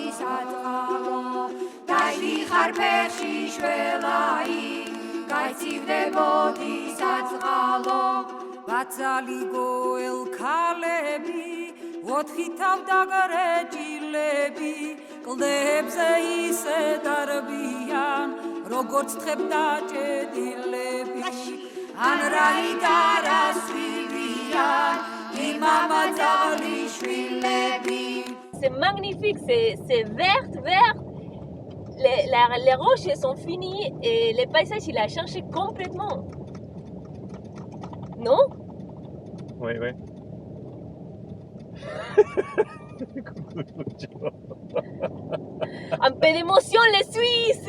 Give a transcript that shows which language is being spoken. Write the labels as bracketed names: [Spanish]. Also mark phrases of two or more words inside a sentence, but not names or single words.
[Georgian] საწყალო დაიდიხარ ფეხში შველაი გასცივდებოდი საწყალო ბაცალი გოელ ქალები ოთხი თავდაგარეჯილები კლდებზე ისე დარბიან როგორც თხებდა ჭედილები ან რაიდან ასვირიან იმამა ძალიშვილები [French] C'est magnifique, c'est vert. Les roches sont finies et le paysage il a changé complètement. Non? Ouais, ouais. Un peu d'émotion les Suisses!